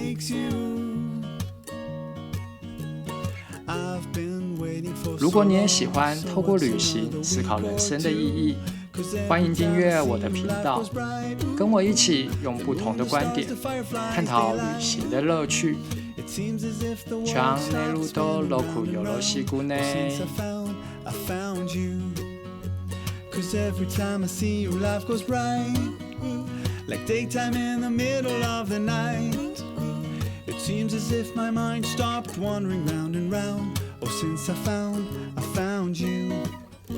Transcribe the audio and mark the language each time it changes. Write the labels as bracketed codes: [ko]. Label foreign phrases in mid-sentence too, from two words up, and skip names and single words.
[zh] 如果你也喜欢透过旅行思考人生的意义，欢迎订阅我的频道，跟我一起用不同的观点探讨旅行的乐趣。 [ja] チャンネル登録よろしくね。 [en] Cause every time I see you, life goes bright, like daytime in the middle of the night. It seems as if my mind stopped wandering round and round. Oh, since I found you.